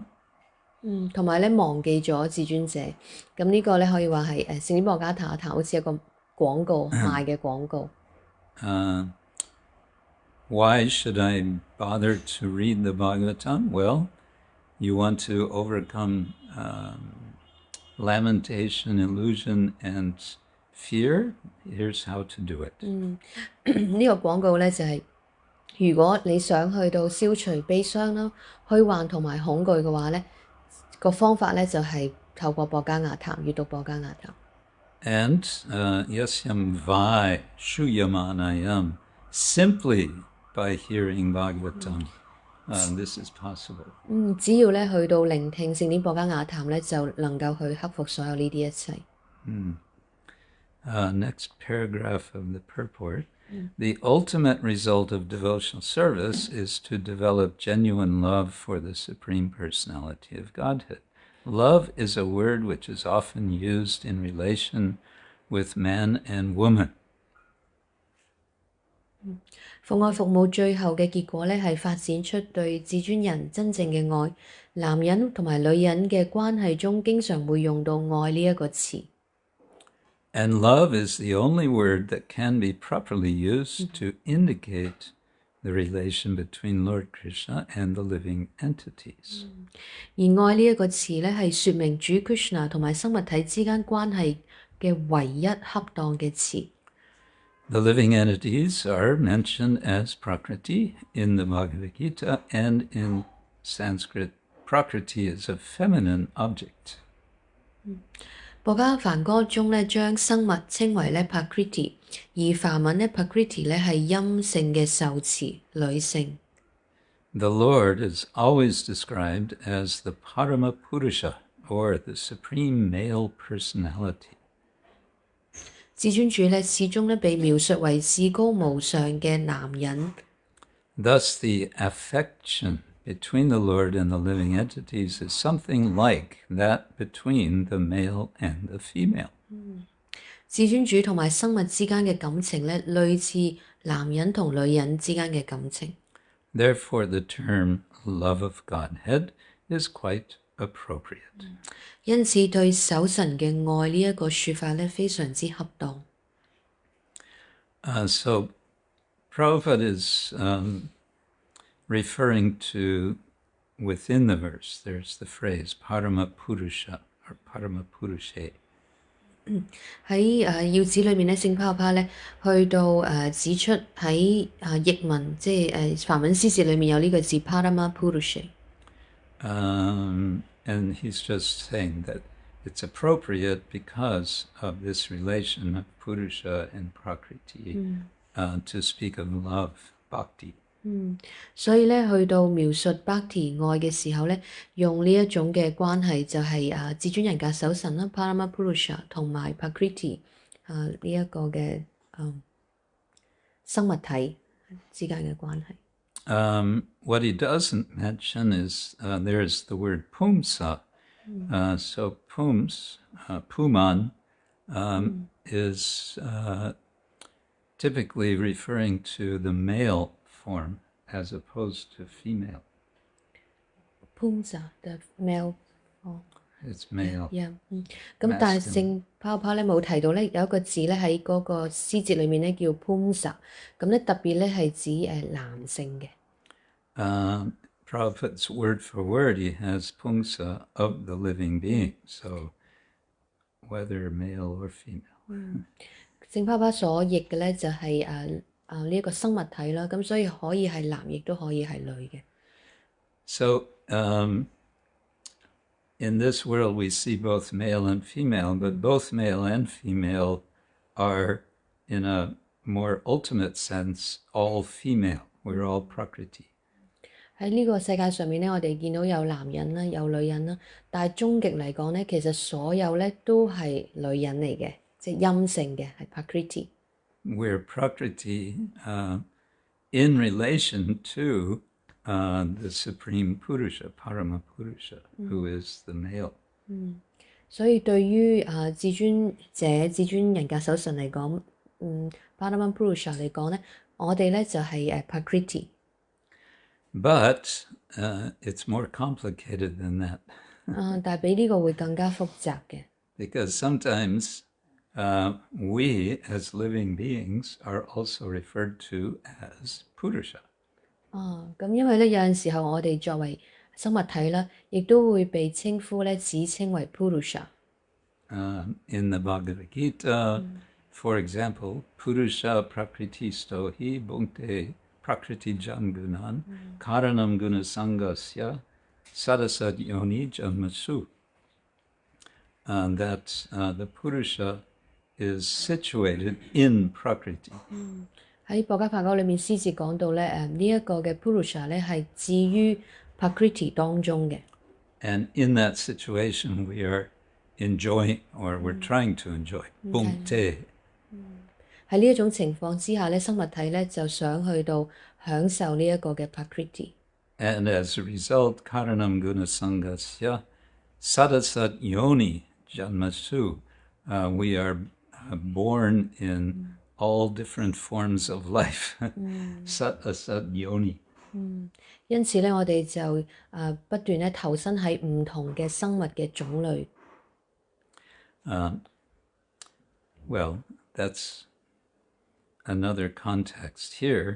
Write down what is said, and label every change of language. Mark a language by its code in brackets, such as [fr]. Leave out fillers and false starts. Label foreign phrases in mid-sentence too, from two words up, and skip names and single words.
[yue] 同埋咧忘記咗至尊者，咁呢個咧可以話係聖典薄伽雅談好似一個廣告賣嘅廣告。 [en] Why should I bother to read the Bhagavatam? Well, you want to overcome lamentation, illusion, and fear. Here's how to do it. [yue] 呢個廣告咧就係、如果你想去到消除悲傷啦、虛幻同埋恐懼嘅話咧，個方法咧就係透過薄伽雅談閱讀薄伽雅談。 [sa] And yasyāṁ vai śrūyamāṇāyāṁ, [en] simply by hearing Bhagavatam, this is possible. [yue] 只要咧去到聆聽聖典薄伽雅談咧，就能夠去克服所有呢啲一切。 [en] Next paragraph of the purport. The ultimate result of devotional service is to develop genuine love for the Supreme Personality of Godhead. Love is a word which is often used in relation with man and woman. [yue] 奉愛服務最後嘅結果咧，係發展出對至尊人真正嘅愛。男人同埋女人嘅關係中，經常會用到愛呢一個詞。 [en] And love is the only word that can be properly used to indicate the relation between Lord Kṛṣṇa and the living entities. [yue] 而愛呢一個詞咧，係說明主 Krishna 同埋生物體之間關係嘅唯一恰當嘅詞。 [en] The living entities are mentioned as Prakriti in the Bhagavad Gita, and in Sanskrit, Prakriti is a feminine object. [yue] 博伽梵歌中咧，將生物稱為咧 Prakriti， 而梵文咧 Prakriti 咧係陰性嘅受詞，女性。 [en] The Lord is always described as the parama-pūruṣe, or the Supreme Male Personality. [yue] 至尊主咧始終咧被描述為至高無上嘅男人。 [en] Thus, the affection between the Lord and the living entities is something like that between the male and the female. [yue] 至尊主同埋生物之間嘅感情咧，類似男人同女人之間嘅感情。 [en] Therefore, the term love of Godhead is quite appropriate. [yue] 因此，對守神嘅愛呢一個說法咧，非常之恰當。 [en] So, Prabhupada is referring to, within the verse, there's the phrase parama-pūruṣe or parama-pūruṣe. [yue] 喺要旨裏面咧，聖帕帕咧去到指出喺譯文，即係梵文詩詞裏面有呢個字 parama-pūruṣe。 [en] And he's just saying that it's appropriate because of this relation of Purusha and Prakriti to speak of love, bhakti. [yue] 所以咧，去到描述 bhakti 愛嘅時候咧，用呢一種嘅關係就係至尊人格守神啦 parama-pūruṣe 同埋 Prakriti 呢一個嘅生物體之間嘅關係。 [en] What he doesn't mention is there's the word puṁsaḥ. So puman is typically referring to the male form as opposed to female. puṁsaḥ, the male form. It's male. Yeah. [yue] 咁但係聖泡泡咧冇提到咧有一個字咧喺嗰個詩節裏面咧叫 puṁsaḥ， 咁咧特別咧係指男性嘅。 [en] Prabhupada's word for word, he has puṁsaḥ of the living being, so whether male or female. [yue] 聖泡泡所譯嘅咧就係呢一個生物體啦，咁所以可以係男，亦都可以係女嘅。 [en] So in this world we see both male and female, but both male and female are, in a more ultimate sense, all female. We're all Prakriti. [yue] 喺呢個世界上面咧，我哋見到有男人啦，有女人啦，但係終極嚟講咧，其實所有咧都係女人嚟嘅，即係陰性嘅，係 Prakriti。 [en] We're Prakriti in relation to the Supreme Purusha, parama-pūruṣe, who is the male. [yue] 所以對於至尊者、至尊人格守神嚟講 ，parama-pūruṣe 嚟講咧，我哋咧就係 Prakriti。 [en] But it's more complicated than that. [yue] 但係比呢個會更加複雜嘅。 [en] Because sometimes we, as living beings, are also referred to as Purusha. [yue] 咁因為咧有陣時候我哋作為生物體啦，亦都會被稱呼咧，只稱為 Purusha。 [en] In the Bhagavad Gita, for example, [sa] Purusha prakritisto hi bhunkte prakriti jangunan karanam gunasangasya sadasad yoni janmasu. [en] That the Purusha is situated in Prakriti. [yue] 喺博伽梵歌裏面詩節講到咧，呢一個嘅 Purusha 咧係置於 Prakriti 當中嘅。 [en] And in that situation we are enjoying, or we're trying to enjoy, bhunkte. [yue] 喺呢一種情況之下咧，生物體咧就想去到享受呢一個嘅 Prakriti。 [en] And as a result, [sa] karanam gunasangasya sadasat yoni janmasu. [en] We are born in all different forms of life. [sa] Sat asat yoni. [yue] 因此咧，我哋就不斷咧投身喺唔同嘅生物嘅種類。 [en] Well, that's another context here.